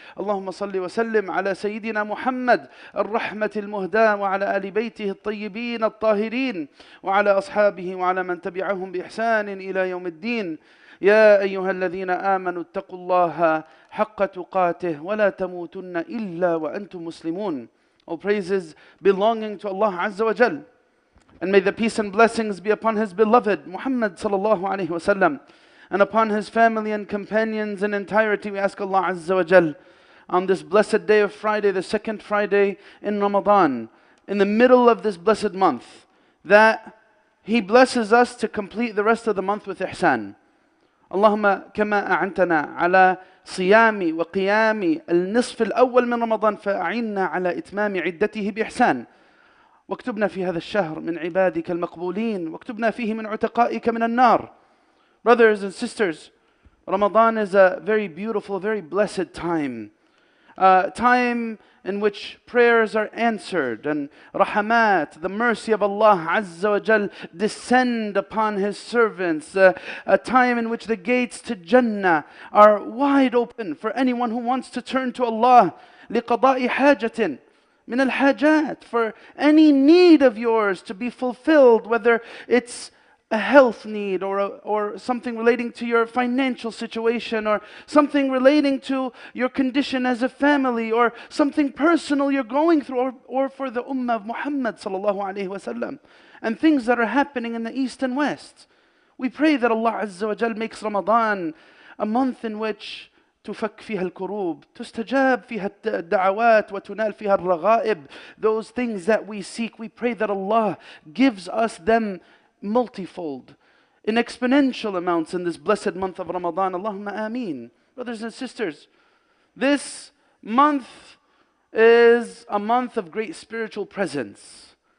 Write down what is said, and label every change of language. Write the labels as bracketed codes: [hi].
[ar] اللهم صل وسلم على سيدنا محمد الرحمة المهداة وعلى آل بيته الطيبين الطاهرين وعلى أصحابه وعلى من تبعهم بإحسان إلى يوم الدين. يا أيها الذين آمنوا اتقوا الله حق تقاته ولا تموتن إلا وأنتم مسلمون. [en] All praises belonging to Allah Azza wa Jal. And may the peace and blessings be upon His beloved Muhammad sallallahu alaihi wasallam and upon his family and companions in entirety. We ask Allah Azza wa Jal on this blessed day of Friday, the second Friday in Ramadan, in the middle of this blessed month, that He blesses us to complete the rest of the month with ihsan. [ar] اللهم كما أعنتنا على صيام وقيام النصف الأول من رمضان فأعنا على إتمام عدته بإحسان. واكتبنا في هذا الشهر من عبادك المقبولين واكتبنا فيه من عتقائك من النار. [en] Brothers and sisters, Ramadan is a very beautiful, very blessed time. Time in which prayers are answered and rahamat, the mercy of Allah Azza wa Jal, descend upon His servants. A time in which the gates to Jannah are wide open for anyone who wants to turn to Allah. [ar] لِقَضَاءِ حَاجَةٍ min al-hajat, [en] for any need of yours to be fulfilled, whether it's a health need or something relating to your financial situation or something relating to your condition as a family or something personal you're going through or for the Ummah of Muhammad sallallahu alaihi wasallam and things that are happening in the East and West. We pray that Allah Azza wa Jal makes Ramadan a month in which [ar] تفك فيها الكروب تستجاب فيها الدعوات وتنال فيها الرغائب. [en] Those things that we seek, we pray that Allah gives us them multifold, in exponential amounts in this blessed month of Ramadan. Allahumma ameen. Brothers and sisters, this month is a month of great spiritual presence.